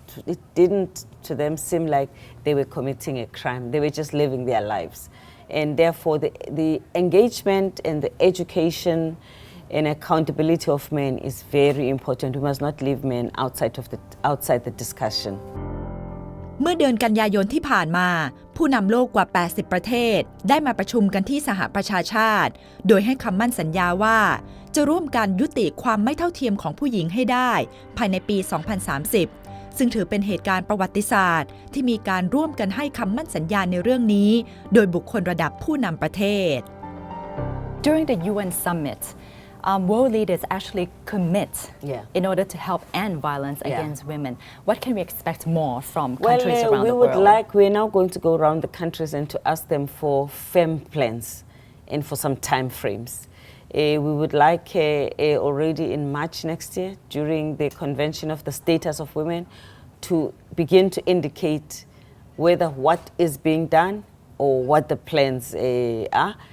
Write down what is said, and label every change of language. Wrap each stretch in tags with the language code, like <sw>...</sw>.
<en>It didn't to them seem like they were committing a crime. They were just living their lives. And therefore the engagement and the education and accountability of men is very important. We must not leave men outside the discussion.</en> <th>เมื่อเดือนกันยายนที่ผ่านมาผู้นำโลกกว่า 80 ประเทศได้มาประชุมกันที่สหประชาชาติโดยให้คำมั่นสัญญาว่าจะร่วมกันยุติความไม่เท่าเทียมของผู้หญิงให้ได้ภายในปี 2030 ซึ่งถือเป็นเหตุการณ์ประวัติศาสตร์ที่มีการร่วมกันให้คำมั่นสัญญาในเรื่องนี้โดยบุคคลระดับผู้นำประเทศ</th> <en>During the UN summit, world leaders actually commit in order to help end violence against women. What can we expect more from countries around the world? We're now going to go around the countries and to ask them for firm plans and for some time frames. We would like already in March next year, during the convention of the status of women, to begin to indicate whether what is being done or what the plans are.</en>